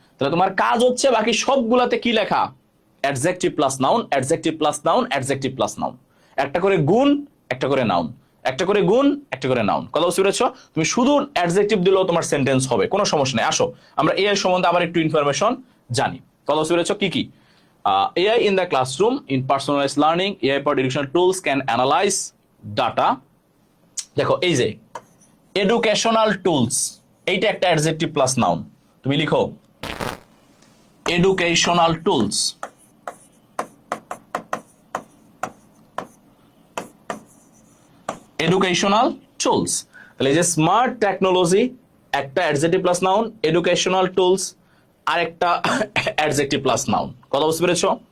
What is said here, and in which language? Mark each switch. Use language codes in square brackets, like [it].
[bn] তাহলে তোমার কাজ হচ্ছে বাকি সবগুলাতে কি লেখা? Adjective plus noun, adjective plus noun, adjective plus noun. একটা করে গুণ, একটা করে নাউন, একটা করে গুণ, একটা করে নাউন। কথা বুঝতে পেরেছো? তুমি শুধু অ্যাডজেক্টিভ দিলেও তোমার সেন্টেন্স হবে, কোনো সমস্যা নেই। আসো আমরা এআই সম্বন্ধে আবার একটু ইনফরমেশন জানি। কথা বুঝতে পেরেছো? কি কি? [en] AI in the classroom, in personalized learning, AI powered educational tools can analyze data. [bn] দেখো এই যে এডুকেশনাল টুলস, এইটা একটা অ্যাডজেক্টিভ প্লাস নাউন। তুমি লিখো এডুকেশনাল টুলস। এডুকেশনাল টুলস, তাহলে এই যে স্মার্ট টেকনোলজি একটা adjective plus noun, educational tools আর একটা অ্যাডজেক্টিভ প্লাস নাউন। কথা বুঝতে পেরেছো?